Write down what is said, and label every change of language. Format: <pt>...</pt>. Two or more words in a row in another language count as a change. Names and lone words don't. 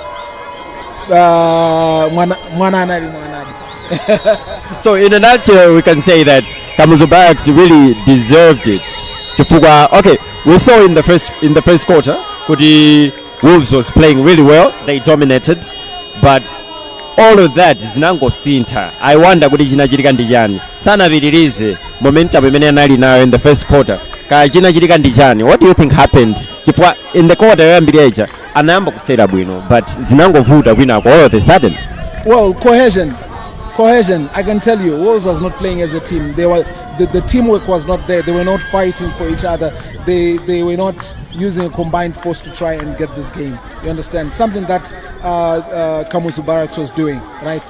<en>So in a nutshell, we can say that Kamuzu Barracks really deserved it. Okay, we saw in the first quarter, Kuti Wolves was playing really well. They dominated, but all of that is</en> <ny>nango sinta.</ny> <en>I wonder</en> <ny>kuti chinachitika ndi chani. Sana vitirize momentum imene anali nayo</ny> <en>in the first quarter.</en> <ny>Ka chinachitika ndi chani.</ny> <en>What do you think happened?</en> <ny>Chifukwa</ny> <en>in the quarter</en> <ny>yoyambirira anayamba kusera bwino, but zinangovuta kwina</ny> <en>all of a sudden. Well, cohesion. I can tell you, Wolves was not playing as a team. The teamwork was not there. They were not fighting for each other. They were not using a combined force to try and get this game. You understand? Something that Kamuzu Barracks was doing, right?</en>